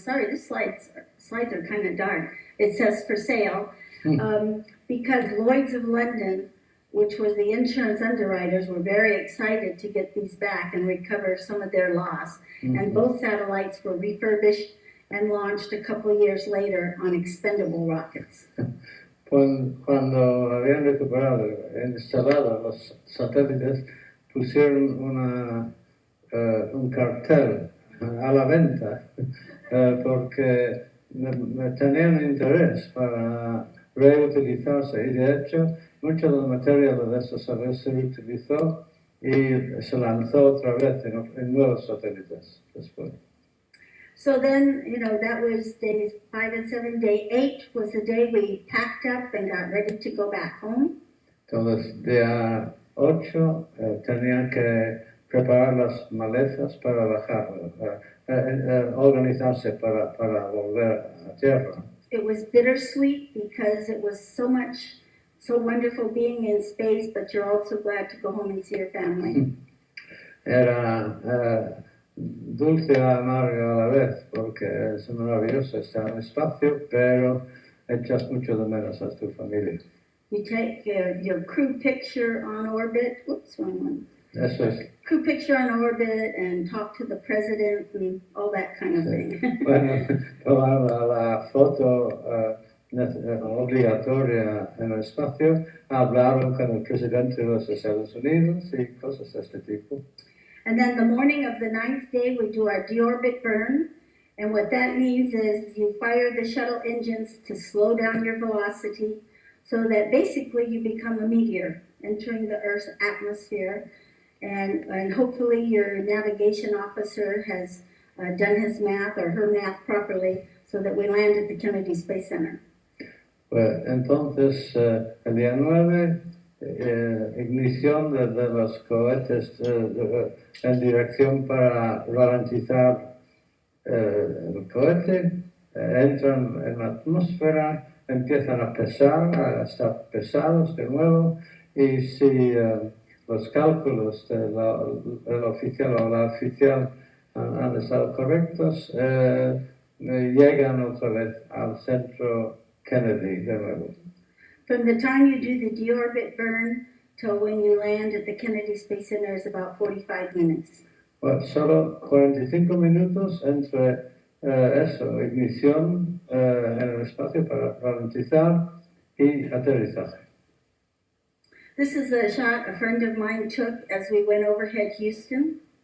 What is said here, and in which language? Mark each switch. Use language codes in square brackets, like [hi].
[en] I'm sorry, this slides are kind of dark. It says for sale because Lloyd's of London, which was the insurance underwriters, were very excited to get these back and recover some of their loss. Mm-hmm. And both satellites were refurbished and launched a couple of years later on expendable rockets. [es] Cuando habían recuperado, instalado los satélites, pusieron un cartel a la venta porque tenían interés para reutilizarse y de hecho mucho del material de esos satélites se reutilizó y se lanzó otra vez en nuevos satélites después. [en] So then, that was days 5 and 7. Day 8 was the day we packed up and got ready to go back home. [es] Entonces, día 8 tenían que preparar las maletas para bajar, organizarse para volver a tierra. [en] it was bittersweet because it was so wonderful being in space, but you're also glad to go home and see your family. [es] Era dulce y amargo a la vez, porque es maravilloso estar en el espacio, pero echas mucho de menos a tu familia. [en] You take your crew picture on orbit. Oops, wrong one. [es] Eso es. [en] Crew picture on orbit and talk to the president and all that kind of thing. [es] Bueno, tomar la foto obligatoria en el espacio, hablaron con el presidente de los Estados Unidos y cosas de este tipo. [en] And then the morning of the 9th day, we do our Deorbit Burn. And what that means is you fire the shuttle engines to slow down your velocity so that basically you become a meteor entering the Earth's atmosphere. And hopefully your navigation officer has done his math or her math properly so that we land at the Kennedy Space Center. [es] Pues entonces, el día 9, ignición de los cohetes en dirección para ralentizar el cohete, entran en la atmósfera, empiezan a pesar, a estar pesados de nuevo, y si los cálculos del oficial o la oficial han estado correctos, llegan otra vez al centro Kennedy de nuevo. [en] From the time you do the deorbit burn till when you land at the Kennedy Space Center is about 45 minutes. [es] Bueno, solo 45 minutos entre eso, ignición en el espacio para ralentizar y aterrizaje. [en] This is a shot a friend of mine took as we went overhead Houston.